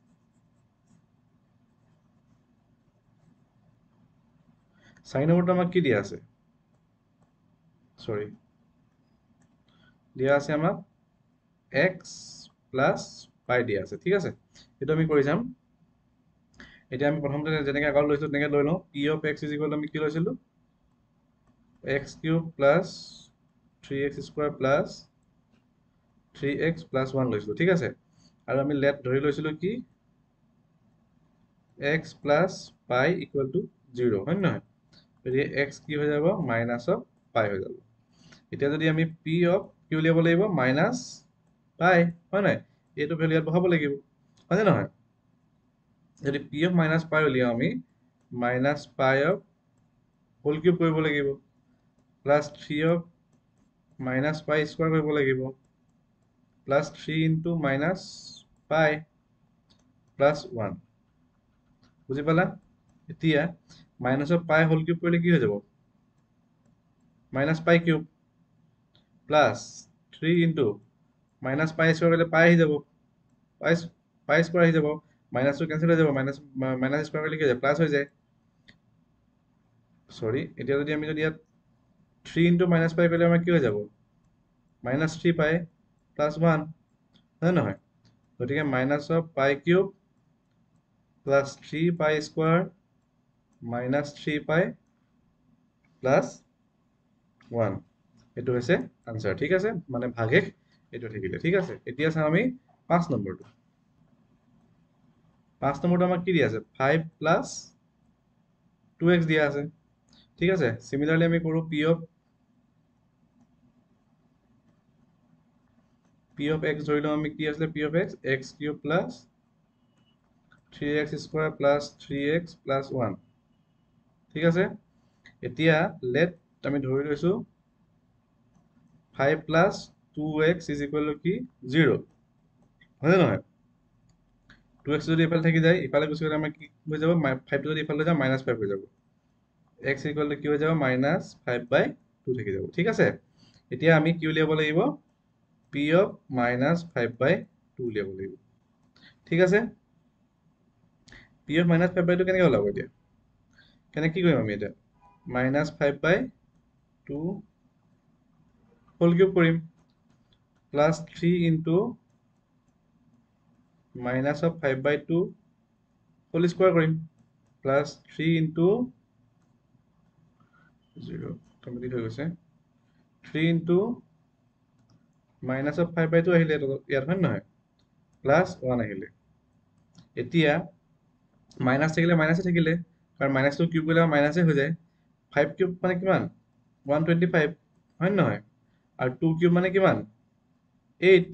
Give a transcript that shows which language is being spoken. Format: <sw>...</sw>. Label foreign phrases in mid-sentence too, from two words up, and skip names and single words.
<as>4 নম্বৰটো আমাক কি দিয়া আছে সৰি দিয়া আছে আমাক x</as> <en>plus pi</en> <as>দিয়া আছে ঠিক আছে এটো আমি কৰি যাম এতিয়া আমি প্ৰথমতে যেনেকৈ আগত লৈছো তেনেকৈ লৈ লওঁ</as> <en>p of x is equal to</en> <as>আমি কি লৈছিলো</as> <en>x cube plus 3x square plus 3x plus 1</en> <as>লৈছিলো ঠিক আছে আৰু আমি লেট ধৰি লৈছিলো কি</as> <en>x plus pi equal to 0</en> <as>হয় নহয় গতিকে x কি হৈ যাব</as> <en>minus of pi</en> <as>হৈ যাব এতিয়া যদি আমি</as> <en>p of</en> <as>কি উলিয়াব লাগিব মাইনাস পাই হয় নহয় এইটো ভ্যালু ইয়াত বহাব লাগিব হয় নহয় যদি</as> <en>p of minus pi</en> <as>উলিয়াও আমি</as> <en>minus pi of whole cube</en> <as>কৰিব লাগিব</as> <en>plus 3 of minus pi square</en> <as>কৰিব লাগিব</as> <en>plus 3 into minus pi plus 1</en> <as>বুজি পালা এতিয়া</as> <en>minus of pi whole cube</en> <as>কৰিলে কি হৈ যাব</as> <en>minus pi cube plus 3 into minus pi square কৰিলে pi</en> <as>আহি যাব</as> <en>pi square</en> <as>আহি যাব</as> <en>minus টো cancel</en> <as>হৈ যাব</as> <en>minus square</en> <as>কৰিলে কি হৈ যায়</as> <en>plus</en> <as>হৈ যায় সৰি এতিয়া যদি আমি যদি ইয়াত</as> <en>3 into minus pi</en> <as>কৰিলে আমাৰ কি হৈ যাব</as> <en>minus 3 pi plus 1</en> <as>হয় নহয় গতিকে</as> <en>minus of pi cube plus 3 pi square minus 3 pi plus 1</en> <as>এটো হৈছে আনসার ঠিক আছে মানে ভাগেক এটো থাকিলে ঠিক আছে এতিয়া চাও আমি 5 নম্বৰটো 5 নম্বৰটো আমাক কি দিয়া আছে</as> <en>5 plus 2x</en> <as>দিয়া আছে ঠিক আছে সিমিলারলি আমি কৰো</as> <en>p of x</en> <as>ধৰি লওঁ আমি কি আছে</as> <en>p of x cube plus 3x square plus 3x plus 1</en> <as>ঠিক আছে এতিয়া লেট আমি ধৰি লৈছো</as> <en>5 plus 2x is equal to</en> <as>কি 0 হয় নহয় 2x যদি ইফালে থাকি যায় ইফালে গুছি গলে আমাৰ কি হৈ যাব 5 যদি ইফালে যায় -5 হৈ যাব</as> <en>x equal to</en> <as>কি হৈ যাব -5/2 থাকি যাব ঠিক আছে এতিয়া আমি কি উলিয়াব লাগিব</as> <en>p of</en> <as>-5/2 উলিয়াব লাগিব ঠিক আছে</as> <en>p of</en> <as>-5/2 কেনেকৈ ওলাব এতিয়া কেনে কি কৰিম আমি এতিয়া</as> <en>-5/2 whole cube কৰিম প্লাস 3 into minus of 5/2 whole square কৰিম plus 3 into 0 কমপ্লিট</en> <as>হৈ গৈছে</as> <en>3 into minus of 5/2</en> <as>আহিলে ইয়াত হয় নহয়</as> <en>plus 1</en> <as>আহিলে এতিয়া মাইনাস থাকিলে মাইনাসে থাকিলে কাৰণ মাইনাসটো কিউব কৰিলে মাইনাসে হৈ যায় 5 কিউব মানে কিমান 125 হয় নহয় আৰু 2 কিউব মানে কিমান 8</as>